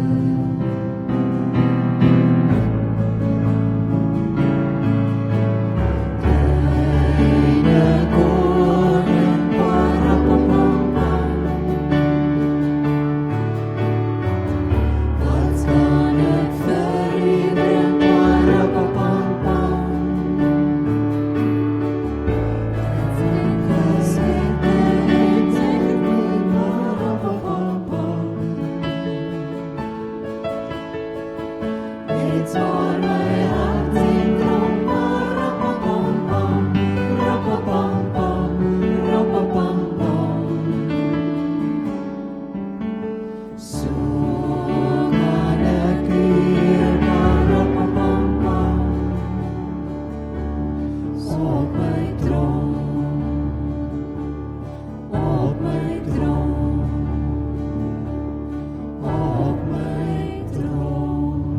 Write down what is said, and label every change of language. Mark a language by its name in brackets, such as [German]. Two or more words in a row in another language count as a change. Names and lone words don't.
[Afrikaans] Kleine koning, parapapapa, wat kan ek vir U bring, parapapapa? [English] It's on my heart and drum, rapapam-pam, rapapam-pam, rapapam-pam. [Afrikaans] So kan ek hier, rapapam-pam, op my troon, op my troon, op my troon.